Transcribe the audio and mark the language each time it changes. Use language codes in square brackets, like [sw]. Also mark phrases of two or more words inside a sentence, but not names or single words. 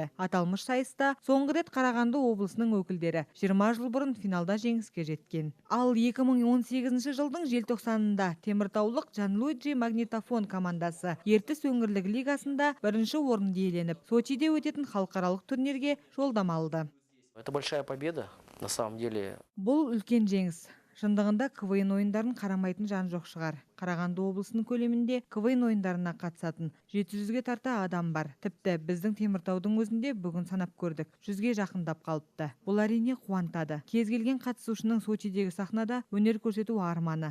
[kk] Аталмыш сайыста соңғы рет Қарағанды облысының өкілдері 20 жыл бұрын финалда жеңіске жеткен. Ал 2018 жылдың желтоқсанында теміртаулық Джанлуиджи Магнитофон командасы Ертіс өңірлік лигасында бірінші орынды иеленіп, Сочиде өтетін халықаралық турнирге жолдама алды. [ru] Это большая победа, на самом деле. [kk] Бұл үлкен жеңіс. Шындығында КВН ойындарын қарамайтын жан жоқ шығар. Қарағанды облысының көлемінде КВН ойындарына қатысатын 700-ге тарта адам бар. Тіпті біздің Теміртаудың өзінде бүгін санап көрдік. 100-ге жақындап қалыпты. Бұл әрине қуантады. Кез келген қатысушының Сочидегі сахнада өнер көрсету арманы.